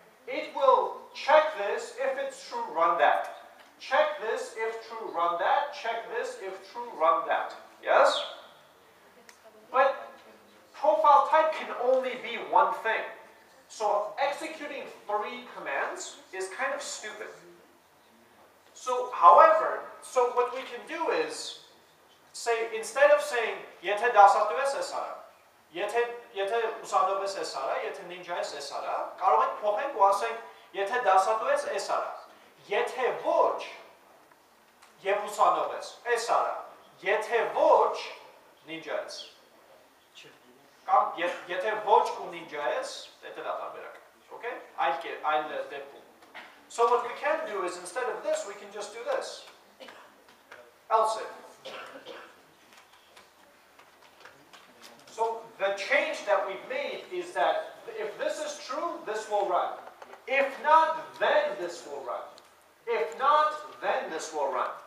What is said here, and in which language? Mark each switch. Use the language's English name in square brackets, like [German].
[English] It will check this, if it's true, run that. Check this, if true, run that. Check this, if true, run that. Yes? But profile type can only be one thing. So executing 3 commands is kind of stupid. So, however, so what we can do is say, instead of saying [Armenian] եթե դասատուես էս արա, եթե ուսանողես էս արա, եթե նինջայես էս արա, կարող ենք փոխենք ու ասենք եթե դասատուես էս արա, եթե ոչ եւ ուսանողես էս արա, եթե ոչ նինջայես Կամ եթե ոչ ու նինջա ես, դա դա տարբերակ, okay? Այլ դեպքում. [English] So what we can do is instead of this, we can just do this. Else if. So the change that we've made is that if this is true, this will run. If not, then this will run. If not, then this will run.